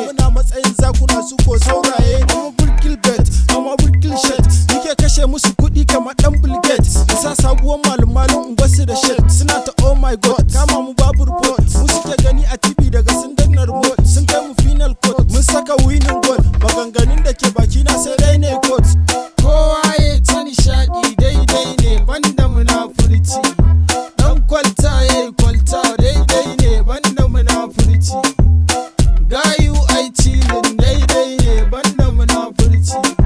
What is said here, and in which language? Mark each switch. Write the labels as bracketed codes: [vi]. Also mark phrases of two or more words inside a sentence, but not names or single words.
[ha] Muna matsayin zakuna su ko sauraye ne. [en] I'm a Bill Gates, I'm a Bill Gates. [ha] Ni ke kashe musu kuɗi kamar ɗan Bill Gates. Sa sabuwar malum-malum in basu da shit. Suna ta, [en] "Oh my God, [ha] kama mu babu report." Mu suke gani a T V daga sun danna remote. Sun kai mu [en] final court, [ha] mun saka [en] winning goal. [ha] Maganganun da ke baki na sai dai ne court. Kowa ya ta nishaɗi daidai ne, banda munafurci. Ɗan kwalta ya yi kwalta daidai ne, banda munafurci. Gayu ai cilin daidai ne, banda munafurci.